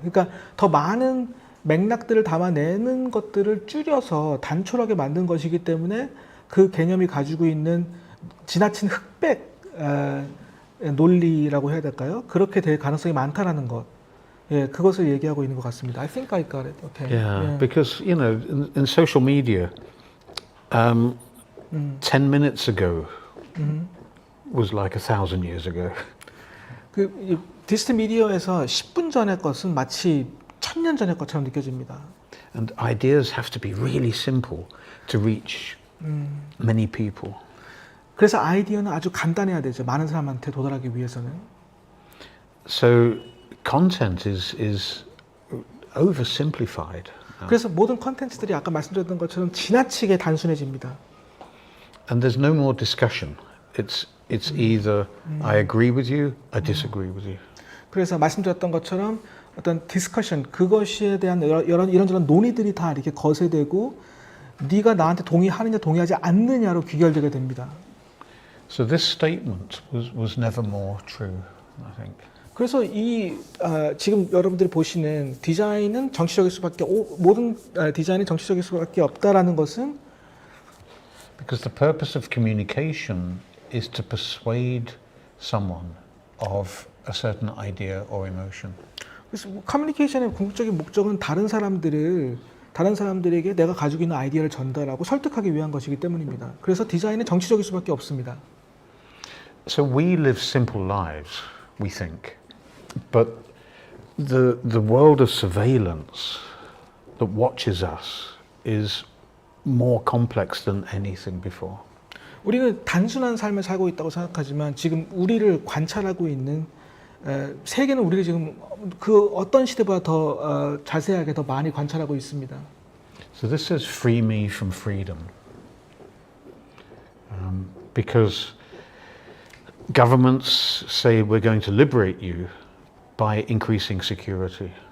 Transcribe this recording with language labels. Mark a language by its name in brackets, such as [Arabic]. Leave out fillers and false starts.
[Korean] 그러니까 더 많은 맥락들을 담아내는 것들을 줄여서 단촐하게 만든 것이기 때문에 그 개념이 가지고 있는 지나친 흑백 논리라고 해야 될까요? 그렇게 될 가능성이 많다라는 것. 예, 그것을 얘기하고 있는 것 같습니다. [English] I think I got it. Okay. Yeah, because you know, in social media, 10 minutes ago was like 1,000 years ago. [Korean] 그 디지털 미디어에서 10분 전의 것은 마치 1000년 전의 것처럼 느껴집니다. [English] And ideas have to be really simple to reach many people. [Korean] 그래서 아이디어는 아주 간단해야 되죠. 많은 사람한테 도달하기 위해서는. [English] So content is oversimplified. [Korean] 그래서 모든 컨텐츠들이 아까 말씀드렸던 것처럼 지나치게 단순해집니다. [English] And there's no more discussion. It's either I agree with you, I disagree with you. [Korean] 그래서 말씀드렸던 것처럼 어떤 디스커션 그것에 대한 이런저런 논의들이 다 이렇게 거세되고 네가 나한테 동의하느냐 동의하지 않느냐로 귀결되게 됩니다. [English] So this statement was never more true, I think. [Korean] 그래서 지금 여러분들이 보시는 디자인은 정치적일 수밖에 모든 디자인은 정치적일 수밖에 없다라는 것은 [English] Because the purpose of communication is to persuade someone of a certain idea or emotion. [Korean] 그래서 커뮤니케이션의 궁극적인 목적은 다른 사람들에게 내가 가지고 있는 아이디어를 전달하고 설득하기 위한 것이기 때문입니다. 그래서 디자인은 정치적일 수밖에 없습니다. [English] So we live simple lives, we think, but the world of surveillance that watches us is more complex than anything before. [Korean] 우리는 단순한 삶을 살고 있다고 생각하지만 지금 우리를 관찰하고 있는 세계는 우리를 지금 그 어떤 시대보다 더 자세하게 더 많이 관찰하고 있습니다. [English] So this says free me from freedom. Because governments say we're going to liberate you by increasing security.